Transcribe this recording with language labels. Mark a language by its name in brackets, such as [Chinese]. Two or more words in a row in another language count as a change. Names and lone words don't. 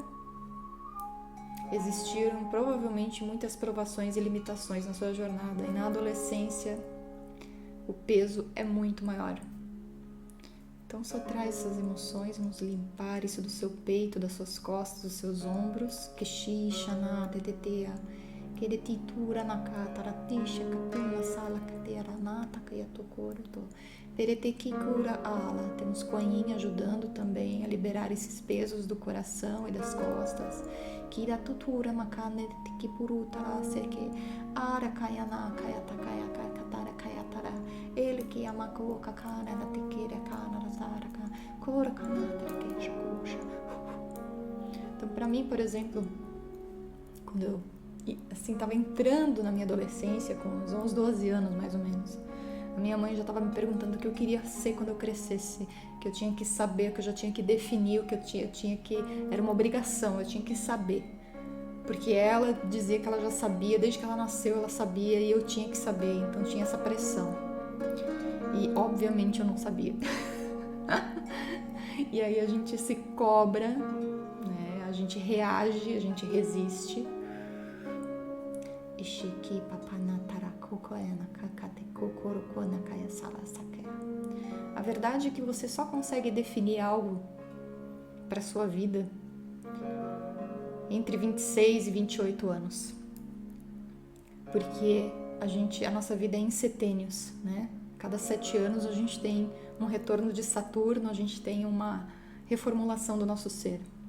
[Portuguese] Existiram provavelmente muitas provações e limitações na sua jornada, e na adolescência o peso é muito maior. Então só traz essas emoções, vamos limpar isso do seu peito, das suas costas, dos seus ombros. Que shana tetetea, que detitura na cataratisha, capuna sala cateranata kayatokoroto. Pereteki cura ala. Temos Kuan Yin ajudando também a liberar esses pesos do coração e das costas. Kira tutura makane teki puruta seke ara kayana kayatakaya katara kayatara. Ele que amako kakana da tequeira kana razaraka cora kanata que coxa. Então, para mim, por exemplo, quando eu estava entrando na minha adolescência, com uns 11, 12 anos mais ou menos, a minha mãe já estava me perguntando o que eu queria ser quando eu crescesse, que eu tinha que saber, que eu já tinha que definir, o que eu tinha que... Era uma obrigação, eu tinha que saber. Porque ela dizia que ela já sabia, desde que ela nasceu ela sabia e eu tinha que saber, então tinha essa pressão. E obviamente eu não sabia. E aí a gente se cobra, a gente reage, a gente resiste. Ishiki papanatara kokoena kakate kokorokona kaya salasake. A verdade é que você só consegue definir algo para sua vida entre 26 e 28 anos. Porque a nossa vida é em setênios, Cada 7 anos a gente tem um retorno de Saturno, a gente tem uma reformulação do nosso ser.